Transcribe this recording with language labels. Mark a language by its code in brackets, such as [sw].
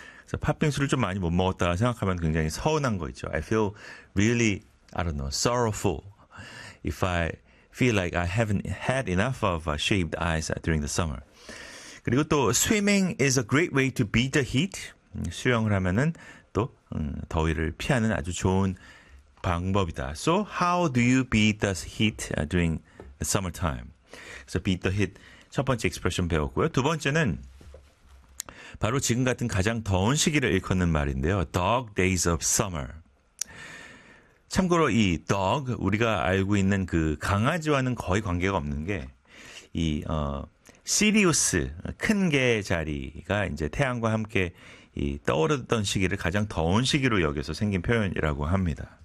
[ko] 그래서 팥빙수를 좀 많이 못 먹었다 생각하면 굉장히 서운한 거 있죠. [en] I feel really, I don't know, sorrowful if I feel like I haven't had enough of shaved ice during the summer. [ko] 그리고 또 [en] swimming is a great way to beat the heat. [ko] 수영을 하면은 또 더위를 피하는 아주 좋은 방법이다. [en] So how do you beat the heat during the summertime? So beat the heat. [ko] 첫 번째 expression 배웠고요. 두 번째는 바로 지금 같은 가장 더운 시기를 일컫는 말인데요. [en] Dog days of summer. [ko] 참고로 이 dog 우리가 알고 있는 그 강아지와는 거의 관계가 없는 게 이 시리우스 큰 개 자리가 이제 태양과 함께 이 떠오르던 시기를 가장 더운 시기로 여겨서 생긴 표현이라고 합니다.